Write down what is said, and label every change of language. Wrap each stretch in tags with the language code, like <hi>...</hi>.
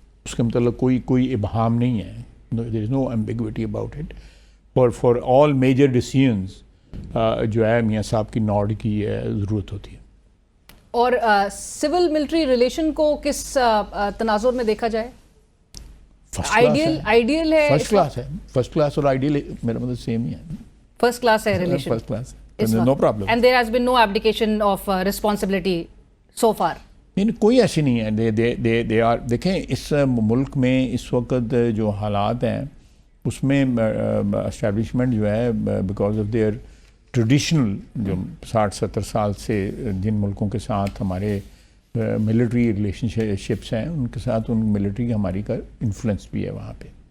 <ur>اس کے مطلب کوئی ابہام نہیں ہے.</ur> <en>there is no ambiguity about it. for all major decisions</en> <ur>جو ہے میاں صاحب کی نوڈ کی ضرورت ہوتی ہے. اور سول ملٹری ریلیشن کو کس تناظر میں دیکھا جائے؟ آئیڈیل ہے, فرسٹ کلاس ہے. فرسٹ کلاس اور آئیڈیل میرا مطلب سیم ہی ہے. فرسٹ کلاس ہے relation. First class</ur> <en>no problem. And there has been no abdication of responsibility so far.</en> <ur>نہیں, کوئی ایسی نہیں ہے. they are دیکھیں اس ملک میں اس وقت جو حالات ہیں اس میں اسٹیبلشمنٹ جو ہے</ur> <en>because of their traditional</en> <ur>جو 60-70 سال سے جن ملکوں کے ساتھ ہمارے ملٹری ریلیشن شپس ہیں ان کے ساتھ ان ملٹری ہماری کا انفلوئنس بھی ہے وہاں پہ.</ur>